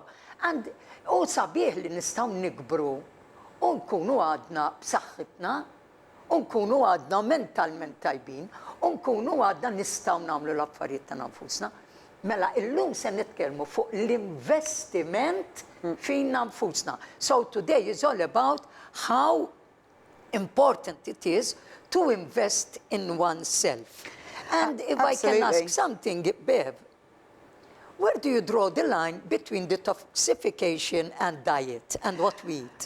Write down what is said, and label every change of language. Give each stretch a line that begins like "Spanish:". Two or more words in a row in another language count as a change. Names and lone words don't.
Maltese: And u sabiħ li nistgħu nikbru u nkunu għadna b'saħħitna, u nkunu għadna mentalment tajbin, u nkunu għadna nistgħu nagħmlu l-affarijiet ta' nfusna. Mela illum se nitkellmu fuq l-investiment fina nfusna.
English: So today is all about how important it is to invest in oneself. And if Absolutely. I can ask something, Bev, where do you draw the line between detoxification and diet and what we eat?